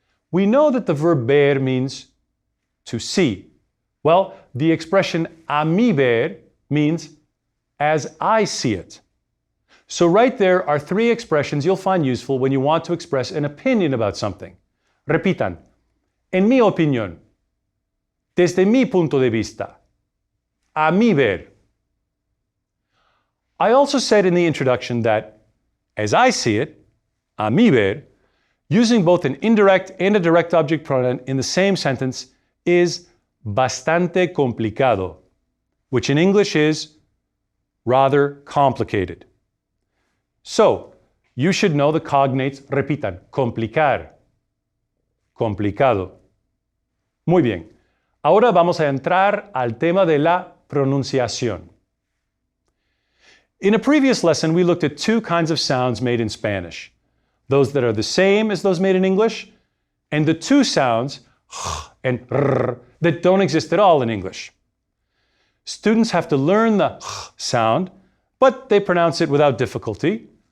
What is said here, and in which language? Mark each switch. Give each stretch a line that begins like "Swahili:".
English: We know that the verb ver means to see. Well, the expression a mi ver means as I see it. So right there are three expressions you'll find useful when you want to express an opinion about something.
Spanish: Repitan, en mi opinión, desde mi punto de vista, a mi ver.
English: I also said in the introduction that, as I see it, a mi ver, using both an indirect and a direct object pronoun in the same sentence is bastante complicado, which in English is rather complicated. So, you should know the cognates, repitan, complicar, complicado. Muy bien.
Spanish: Ahora vamos a entrar al tema de la pronunciación.
English: In a previous lesson, we looked at two kinds of sounds made in Spanish. Those that are the same as those made in English, and the two sounds, and r, that don't exist at all in English. Students have to learn the sound, but they pronounce it without difficulty.